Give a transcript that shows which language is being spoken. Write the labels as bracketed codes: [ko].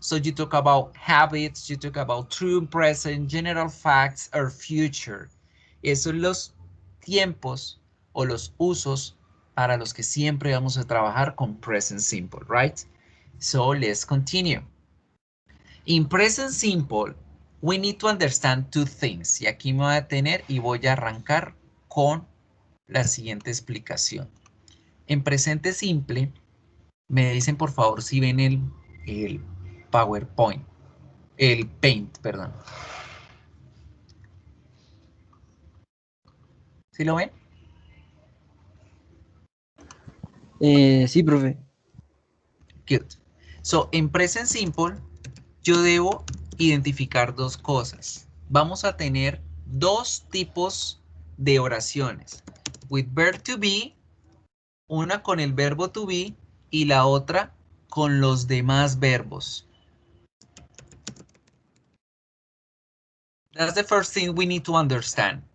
[en] So you talk about habits, you talk about true, present, general facts, or future. [es] Esos son los tiempos o los usos para los que siempre vamos a trabajar con present simple, [en] right? So let's continue. In present simple, we need to understand two things. [es] Y aquí me voy a detener y voy a arrancar con la siguiente explicación. En presente simple, me dicen por favor si ven el PowerPoint, el Paint, perdón. ¿Sí lo ven? Sí, profe. [en] Good. So, en present simple, [es] yo debo identificar dos cosas. Vamos a tener dos tipos de oraciones. [en] With verb to be, [es] una con el verbo to be y la otra con los demás verbos. [en] That's the first thing we need to understand.